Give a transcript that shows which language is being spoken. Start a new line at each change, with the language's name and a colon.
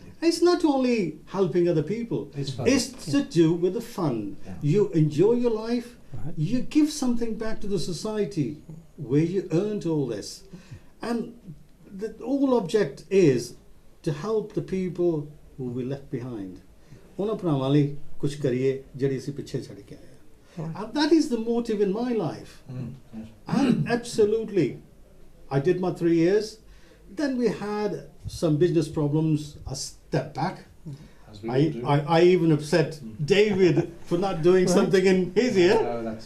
English: It's not only helping other people, it's to do with the fun. You enjoy your life, you give something back to the society where you earned all this. And the whole object is to help the people who we left behind.
Punjabi: ਉਹਨਾਂ ਭਰਾਵਾਂ ਲਈ ਕੁਝ ਕਰੀਏ ਜਿਹੜੇ ਅਸੀਂ ਪਿੱਛੇ ਛੱਡ ਕੇ ਆਏ।
English: And that is the motive in my life. And absolutely, I did my 3 years. Then we had some business problems. I stepped back. I even upset David for not doing something in his year.